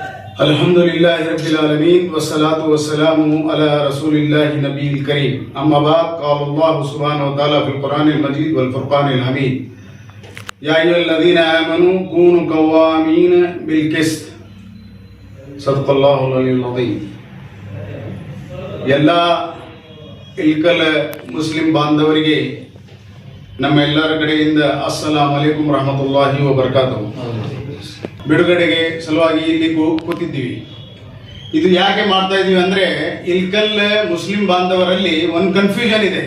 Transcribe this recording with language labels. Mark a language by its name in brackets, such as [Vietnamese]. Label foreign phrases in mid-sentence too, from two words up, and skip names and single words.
[Arabic] الحمد لله رب العالمين والصلاة والسلام على رسول الله النبي الكريم أما بعد قال الله سبحانه وتعالى في القرآن المجيد والفرقان الحميد يا أيها الذين آمنوا كونوا قوامين بالقسط صدق الله العلي العظيم. [Kannada] ಎಲ್ಲ ಇಲ್ಕಲ್ ಮುಸ್ಲಿಂ ಬಾಂಧವರಿಗೆ ನಮ್ಮೆಲ್ಲರ ಕಡೆಯಿಂದ [Arabic] السلام عليكم ورحمة الله وبركاته. [Kannada] ಬಿಡುಗಡೆಗೆ ಸಲುವಾಗಿ ಇಲ್ಲಿ ಕೂತಿದ್ದೀವಿ. ಇದು ಯಾಕೆ ಮಾಡ್ತಾ ಇದ್ದೀವಿ ಅಂದರೆ ಇಲ್ಕಲ್ ಮುಸ್ಲಿಂ ಬಾಂಧವರಲ್ಲಿ ಒಂದು ಕನ್ಫ್ಯೂಷನ್ ಇದೆ.